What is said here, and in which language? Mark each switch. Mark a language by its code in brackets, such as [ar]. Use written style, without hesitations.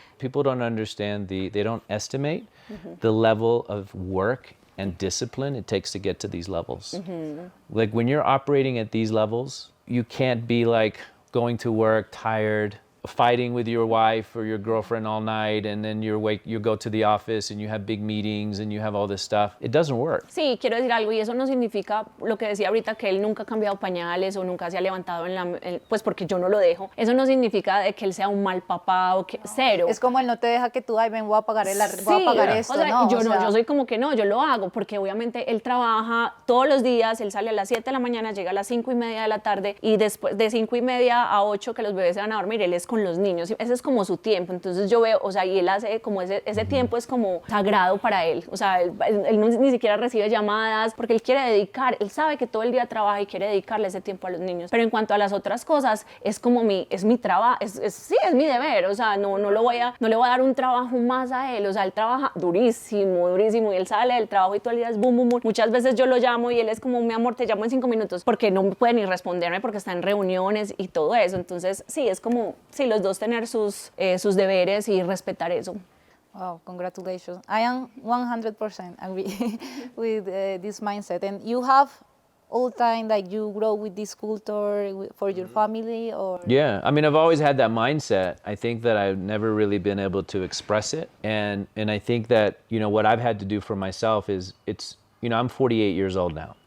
[en] People don't understand they don't estimate the level of work and discipline it takes to get to these levels. Like when you're operating at these levels, you can't be like going to work tired, fighting with your wife or your girlfriend all night, and then you go to the office and you have big meetings and you have all this stuff. It doesn't work. [es] Sí, quiero decir algo, y eso no significa lo que decía ahorita, que él nunca ha cambiado pañales o nunca se ha levantado pues porque yo no lo dejo. Eso no significa de que él sea un mal papá o que cero. Es como él no te deja que tú, ay, ven, voy a pagar voy a pagar esto, o sea, no. Yo soy como que no, yo lo hago porque obviamente él trabaja todos los días, él sale a las 7 de la mañana, llega a las 5:30 de la tarde y después de 5:30 a 8 que los bebés se van a dormir, él es con los niños. Ese es como su tiempo. Entonces yo veo, o sea, y él hace como ese tiempo es como sagrado para él. O sea, él ni siquiera recibe llamadas porque él quiere dedicar, él sabe que todo el día trabaja y quiere dedicarle ese tiempo a los niños. Pero en cuanto a las otras cosas, es como es mi trabajo, sí, es mi deber. O sea, no le voy a dar un trabajo más a él. O sea, él trabaja durísimo y él sale del trabajo y todo el día es boom, boom, boom. Muchas veces yo lo llamo y él es como, mi amor, te llamo en 5 minutos porque no puede ni responderme porque está en reuniones y todo eso. Entonces, sí, es como, sí, los dos tener sus deberes y respetar eso. [en] Wow, congratulations. I am 100% agree with this mindset. And you have all the time, like you grow with this culture for your family or? Yeah, I mean, I've always had that mindset. I think that I've never really been able to express it. And I think that, you know, what I've had to do for myself is you know, I'm 48 years old now.